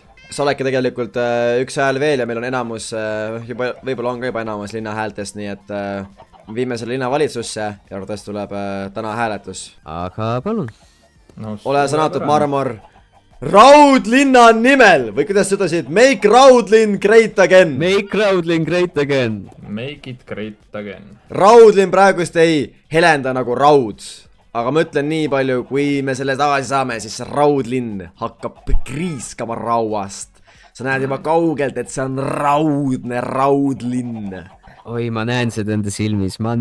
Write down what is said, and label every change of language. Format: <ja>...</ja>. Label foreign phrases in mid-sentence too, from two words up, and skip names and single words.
<et>Sa oledki tegelikult üks hääl veel ja meil on enamus, võib-olla on ka juba enamus linna häältest, nii et viime selle linnavalitsusse ja arvatavasti tuleb täna hääletus. Aga palun. Ole sõnatud, Marmor. Raudlinna nimel või kuidas sa ütlesid?</et> <en>Make Raudlinn great again. Make Raudlinn great again. Make it great again.</en> <et>Raudlinn praegust ei helenda nagu raud. Aga ma ütlen nii palju, kui me selle tagasi saame, siis Raudlinn hakkab kriiskama rauast. Sa näed juba kaugelt, et see on raudne Raudlinn. Oi, ma näen seda enda silmis,</et>